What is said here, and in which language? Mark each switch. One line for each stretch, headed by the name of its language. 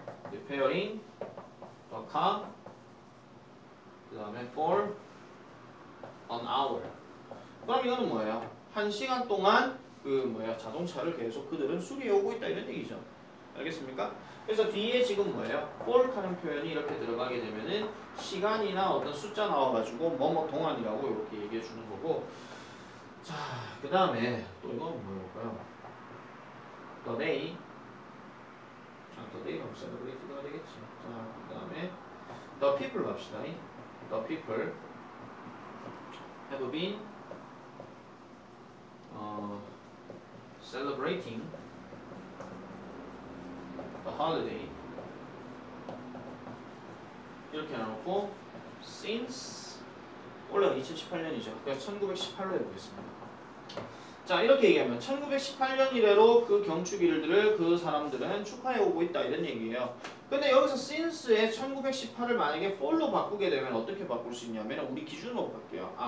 English: repairing the car
Korean: 그 다음에
English: for an hour.
Korean: 그럼 이거는 뭐예요? 1시간 동안 자동차를 계속 그들은 수리해오고 있다 이런 얘기죠. 알겠습니까? 그래서 뒤에 지금 뭐예요? for 하는 표현이 이렇게 들어가게 되면은 시간이나 어떤 숫자 나와가지고 뭐뭐 동안이라고 이렇게 얘기해 주는 거고. 자, 그 다음에 또 이거는 뭐일까요?
English: the day.
Korean: the day가 celebrate가 되겠지. 자, 그 다음에
English: the people
Korean: 갑시다.
English: The people have been celebrating the holiday.
Korean: 이렇게 해놓고 since 원래 2018년이죠. 그래서 1918로 해보겠습니다. 자, 이렇게 얘기하면 1918년 이래로 그 경축일들을 그 사람들은 축하해 오고 있다 이런 얘기예요. 근데 여기서 since에 1918을 만약에 for로 바꾸게 되면 어떻게 바꿀 수 있냐면 우리 기준으로 바꿀게요.